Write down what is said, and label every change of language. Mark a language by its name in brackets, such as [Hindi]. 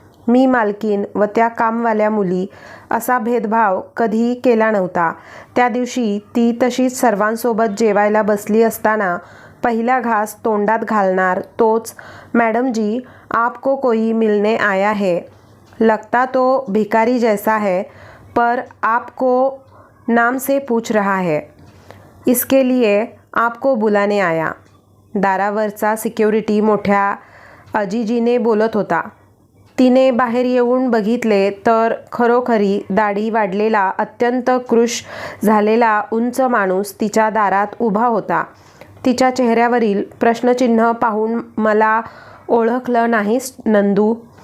[Marathi] मी मालकीन व त्या कामवाल्या मुली असा भेदभाव कधीही केला नव्हता. त्या दिवशी ती तशीच सर्वांसोबत जेवायला बसली असताना पहिला घास तोंडात घालणार तोच, [Hindi] "मॅडम जी, आपको कोई मिलने आया है. लगता तो भिखारी जैसा है, पर आपको नाम से पूछ रहा है. इसके लिए आपको बुलाने आया." [Marathi] दारावरचा सिक्युरिटी मोठ्या अजिजीने बोलत होता. तिने बाहेर येऊन बघितले तर खरोखरी दाढी वाढलेला अत्यंत कृश झालेला उंच माणूस तिच्या दारात उभा होता. तिच्या चेहऱ्यावरील प्रश्नचिन्ह पाहून, "मला ओळखलं नाहीस नंदू?"